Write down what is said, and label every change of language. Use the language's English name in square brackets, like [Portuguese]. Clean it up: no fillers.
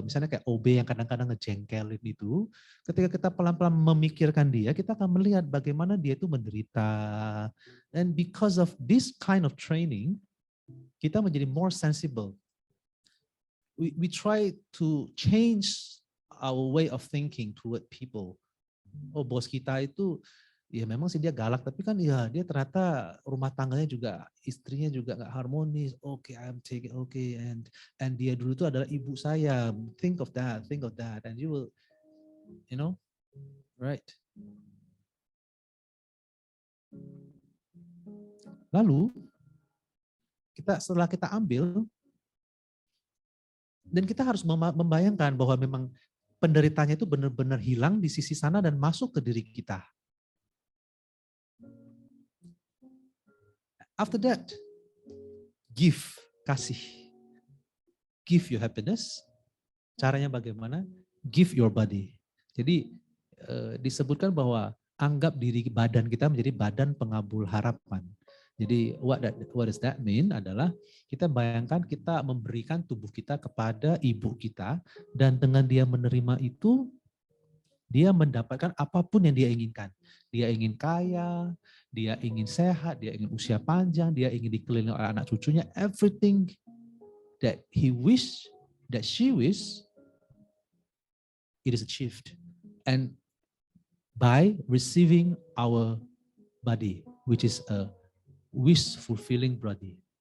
[Indonesian] Misalnya kayak OB yang kadang-kadang ngejengkelin itu, ketika kita pelan-pelan memikirkan dia, kita akan melihat bagaimana dia itu menderita. [English] And because of this kind of training, [Indonesian] kita menjadi [English] more sensible. We try to change our way of thinking toward people. [Indonesian] Oh, bos kita itu ya memang sih dia galak, tapi kan ya dia ternyata rumah tangganya juga, istrinya juga nggak harmonis. Oke, [English] I'm taking and [Indonesian] dia dulu itu adalah ibu saya. [English] Think of that, and you will, right? [Indonesian] Lalu setelah kita ambil, dan kita harus membayangkan bahwa memang penderitanya itu benar-benar hilang di sisi sana dan masuk ke diri kita. [English] After that, give, [Indonesian] kasih. [English] Give your happiness. [Indonesian] Caranya bagaimana? [English] Give your body. [Indonesian] Jadi disebutkan bahwa anggap diri badan kita menjadi badan pengabul harapan. Jadi [English] what does that mean [Indonesian] adalah kita bayangkan kita memberikan tubuh kita kepada ibu kita, dan dengan dia menerima itu, dia mendapatkan apapun yang dia inginkan. Dia ingin kaya, dia ingin sehat, dia ingin usia panjang, dia ingin dikelilingi oleh anak cucunya. [English] Everything that he wish, that she wish, it is achieved. And by receiving our body, which is a wish-fulfilling body.